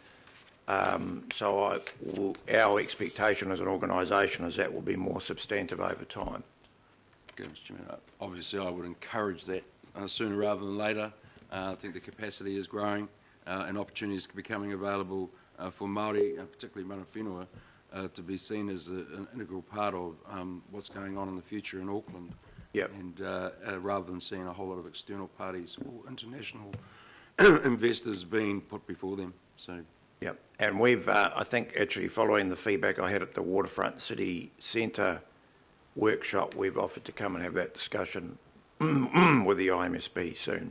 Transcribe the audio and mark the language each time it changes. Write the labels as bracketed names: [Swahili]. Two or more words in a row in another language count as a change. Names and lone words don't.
[English] So our expectation as an organisation is that will be more substantive over time. Okay, Mr Chairman. Obviously, I would encourage that sooner rather than later. I think the capacity is growing and opportunities are becoming available for Māori, particularly [Māori] mana whenua, [English] to be seen as an integral part of what's going on in the future in Auckland. Yep. And rather than seeing a whole lot of external parties or international investors being put before them. So. Yep, and we've, I think, actually following the feedback I had at the Waterfront City Centre workshop, we've offered to come and have that discussion with the IMSB soon.